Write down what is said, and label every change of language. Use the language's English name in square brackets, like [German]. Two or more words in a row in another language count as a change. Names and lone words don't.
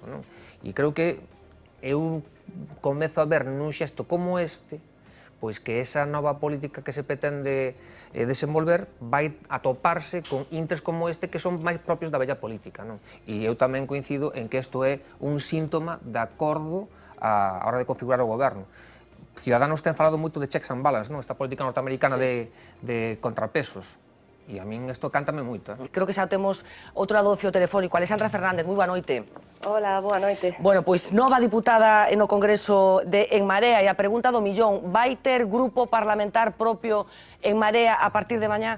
[Galician] E creo que eu comezo a ver nun xesto como este, pois que esa nova política que se pretende desenvolver vai atoparse con intres como este que son máis propios da bella política. E eu tamén coincido en que isto é un síntoma de acordo á hora de configurar o goberno. Ciudadanos ten falado moito de [English] checks and balance, [Galician] esta política norteamericana de contrapesos. E a min isto cántame moito. Creo que xa temos outro lado do fío telefónico. Alexandra Fernández, moi boa noite. Hola, boa noite. Bueno, pois nova diputada no Congreso de En Marea, e a pregunta do millón, vai ter grupo parlamentar propio En Marea a partir de mañá?